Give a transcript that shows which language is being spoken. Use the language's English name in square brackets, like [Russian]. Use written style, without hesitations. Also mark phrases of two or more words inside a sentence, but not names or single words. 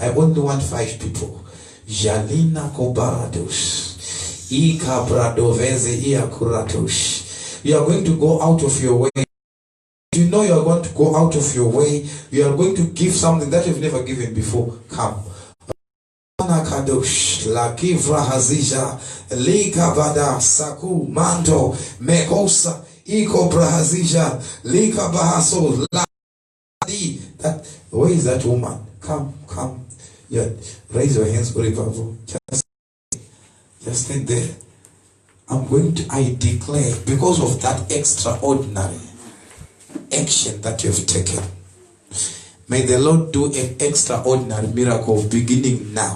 [English] I only want 5 people. Jalina Kobaradosh. Ika Bradoveze Iakuratosh. You are going to go out of your way. You know you are going to go out of your way. You are going to give something that you've never given before. Come. Kadosh la kivra hazija lika bada saku manto mekosa iko brahazija lika bahaso la. That, where is that woman? Come. Yeah, raise your hands for revival. Just stand there. I declare, because of that extraordinary action that you have taken, may the Lord do an extraordinary miracle beginning now.